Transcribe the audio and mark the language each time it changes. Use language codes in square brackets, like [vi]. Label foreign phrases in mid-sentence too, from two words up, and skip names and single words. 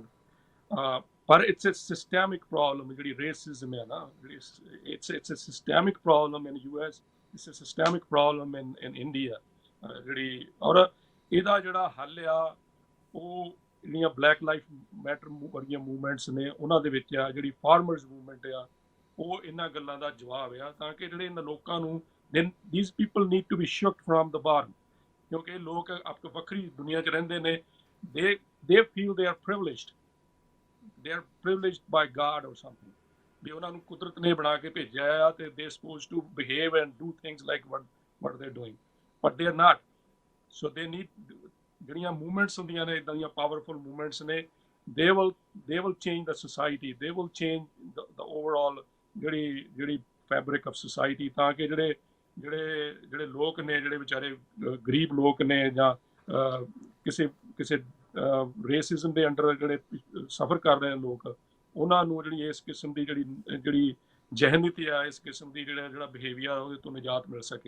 [en] ਪਰ it's a systemic problem, [pa] ਜਿਹੜੀ ਰੇਸਿਜ਼ਮ ਹੈ ਨਾ, [en] it's a systemic problem in US, it's a systemic problem in India ਜਿਹੜੀ। [pa] ਔਰ ਇਹਦਾ ਜਿਹੜਾ ਹੱਲ ਆ, ਉਹ ਜਿਹੜੀਆਂ ਬਲੈਕ ਲਾਈਫ ਮੈਟਰ ਵਰਗੀਆਂ ਮੂਵਮੈਂਟਸ ਨੇ ਉਹਨਾਂ ਦੇ ਵਿੱਚ ਆ, ਜਿਹੜੀ [en] farmers movement [pa] ਆ, ਉਹ ਇਹਨਾਂ ਗੱਲਾਂ ਦਾ ਜਵਾਬ ਆ, ਤਾਂ ਕਿ ਜਿਹੜੇ ਇਹਨਾਂ ਲੋਕਾਂ ਨੂੰ, [en] these people need to be shook from the bottom, [pa] ਕਿਉਂਕਿ ਇਹ ਲੋਕ ਵੱਖਰੀ ਦੁਨੀਆ 'ਚ ਰਹਿੰਦੇ ਨੇ, [en] they feel they are privileged by God or something, [pa] ਵੀ ਉਹਨਾਂ ਨੂੰ ਕੁਦਰਤ ਨੇ ਬਣਾ ਕੇ ਭੇਜਿਆ ਆ, ਤੇ [en] they supposed to behave and do things like what they're doing, but they are not. So they need, [pa] ਜਿਹੜੀਆਂ ਮੂਵਮੈਂਟਸ ਹੁੰਦੀਆਂ ਨੇ, ਇੱਦਾਂ ਦੀਆਂ ਪਾਵਰਫੁਲ ਮੂਵਮੈਂਟਸ ਨੇ, [en] they will change the society, they will change the overall [pa] ਜਿਹੜੀ [en] fabric of society, [pa] ਤਾਂ ਕਿ ਜਿਹੜੇ ਲੋਕ ਨੇ, ਜਿਹੜੇ ਵਿਚਾਰੇ ਗਰੀਬ ਲੋਕ ਨੇ, ਜਾਂ ਕਿਸੇ ਰੇਸਿਜ਼ਮ ਦੇ ਅੰਡਰ ਜਿਹੜੇ ਸਫਰ ਕਰ ਰਹੇ ਲੋਕ, ਉਹਨਾਂ ਨੂੰ ਜਿਹੜੀ ਇਸ ਕਿਸਮ ਦੀ ਜਿਹੜੀ ਜਹਿਨੀਤੀ ਆ, ਇਸ ਕਿਸਮ ਦੀ ਜਿਹੜਾ ਬਿਹੇਵੀਅਰ, ਉਹਦੇ ਤੋਂ ਨਿਜਾਤ ਮਿਲ ਸਕੇ।